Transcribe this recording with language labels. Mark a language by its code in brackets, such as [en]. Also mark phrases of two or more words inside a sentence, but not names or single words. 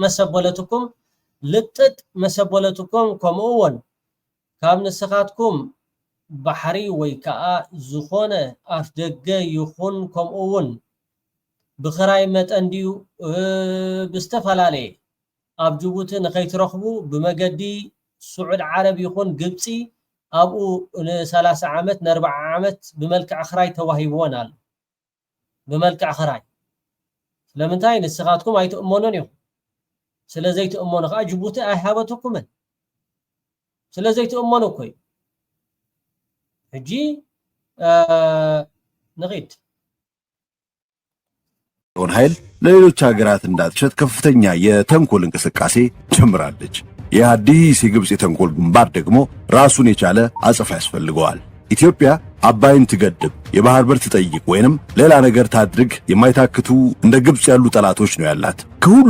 [ti] መሰበለትኩም ከምኡውን ካብ ንስኻትኩም ባሕሪ ወይ ከዓ ዝኾነ ኣፍደገ ይኹን ከምኡውን ብኽራይ መጠን ድዩ ብዝተፈላለየ ኣብ ጅቡቲ ንኸይትረኽቡ ብመገዲ ስዑድ ዓረብ ይኹን ግብፂ ኣብኡ ን30 ዓመት ን40 ዓመት ብመልክዕ ኽራይ ተዋሂብዎን ኣሎ ብመልክዕ ኽራይ ስለምንታይ ንስኻትኩም ኣይተእመኑን እዩ ስለዘይተእመኑ ኸ ጅቡቲ ኣይሃበትኩምን ስለዘይተእመኑ እኮ ሕጂ ንቂድ [am] ኃይል ለሌሎች ሀገራት እንዳትሸጥ ከፍተኛ የተንኮል እንቅስቃሴ ጀምራለች። የአዲስ የግብጽ የተንኮል ግንባር ደግሞ ራሱን የቻለ አጽፋ ያስፈልገዋል። ኢትዮጵያ አባይን ትገድብ የባህር በር ትጠይቅ ወይንም ሌላ ነገር ታድርግ የማይታክቱ እንደ ግብጽ ያሉ ጠላቶች ነው ያላት። ከሁሉ